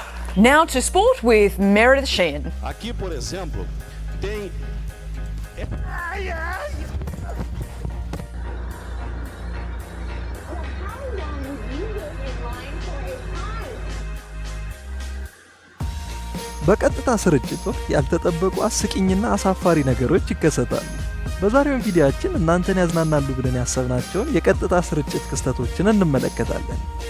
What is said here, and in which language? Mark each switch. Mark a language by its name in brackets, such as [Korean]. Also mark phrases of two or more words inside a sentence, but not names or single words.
[English] Now to sport with Meredith Sheehan. [Portuguese] Aqui, por exemplo, tem [Amharic] በቀጥታ ስርጭት ወቅት ያልተጠበቁ አስቂኝና አሳፋሪ ነገሮች ይከሰታሉ። በዛሬው ቪዲዮአችን እናንተን ያዝናናሉ ብለን ያሰብናቸውን የቀጥታ ስርጭት ክስተቶችን እንመለከታለን።